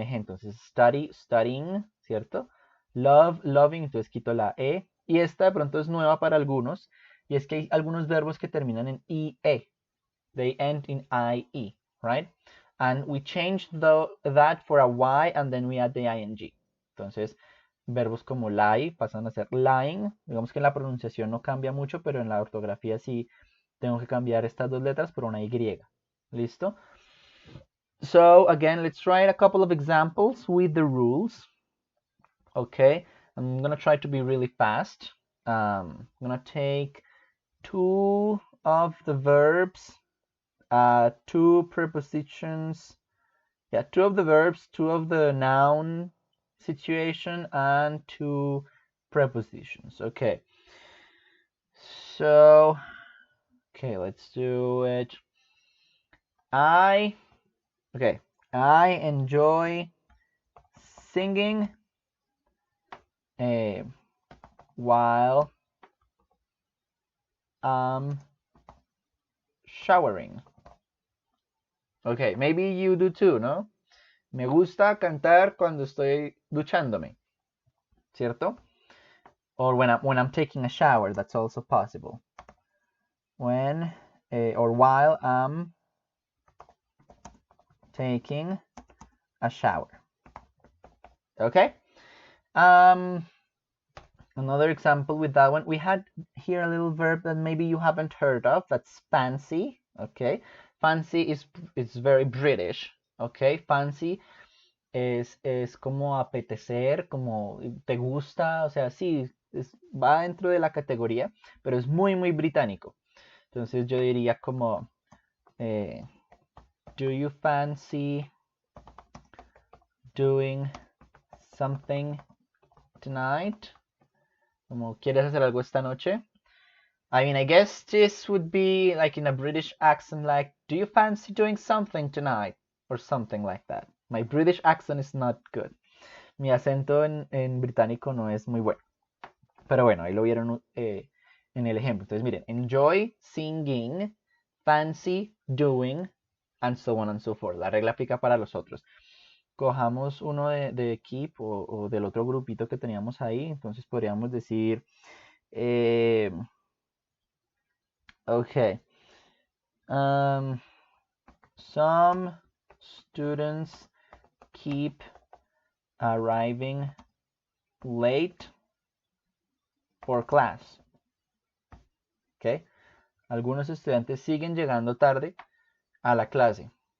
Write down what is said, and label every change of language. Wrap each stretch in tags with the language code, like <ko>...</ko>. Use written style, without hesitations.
<es>Entonces,</es> <en>study, studying,</en> <es>¿cierto?</es> <en>Love, loving,</en> <es>entonces quito la E. Y esta de pronto es nueva para algunos, y es que hay algunos verbos que terminan en IE.</es> <en>They end in IE, right? And we change that for a Y and then we add the ing.</en> <es>Entonces, verbos como lie pasan a ser lying. Digamos que en la pronunciación no cambia mucho, pero en la ortografía sí tengo que cambiar estas dos letras por una Y. ¿Listo?</es> <en>So again, let's try a couple of examples with the rules. Okay, I'm gonna try to be really fast. I'm gonna take two of the verbs, two prepositions, yeah, two of the verbs, two of the noun situation, and two prepositions. Okay, so, okay, let's do it. I enjoy singing while showering. Okay, maybe you do too, ¿no?</en> <es>Me gusta cantar cuando estoy duchándome, ¿cierto?</es> <en>Or when I'm taking a shower, that's also possible. when or while I'm taking a shower. Okay. Another example with that one, we had here a little verb that maybe you haven't heard of. That's fancy. Okay. Fancy is very British. Okay.</en> <es>Fancy es como apetecer, como te gusta, o sea, sí, va dentro de la categoría, pero es muy, muy británico. Entonces yo diría como,</es> <en>do you fancy doing something tonight?</en> <es>Como, ¿quieres hacer algo esta noche?</es> <en>I mean, I guess this would be like in a British accent, like, do you fancy doing something tonight? Or something like that. My British accent is not good.</en> <es>Mi acento en británico no es muy bueno. Pero bueno, ahí lo vieron en el ejemplo. Entonces, miren,</es> <en>enjoy singing, fancy doing, and so on and so forth.</en> <es>La regla aplica para los otros. Cojamos uno de keep o del otro grupito que teníamos ahí. Entonces podríamos decir, okay.</es> <en>Some students keep arriving late for class. Okay.</en> <es>Algunos estudiantes siguen llegando tarde a la clase.</es>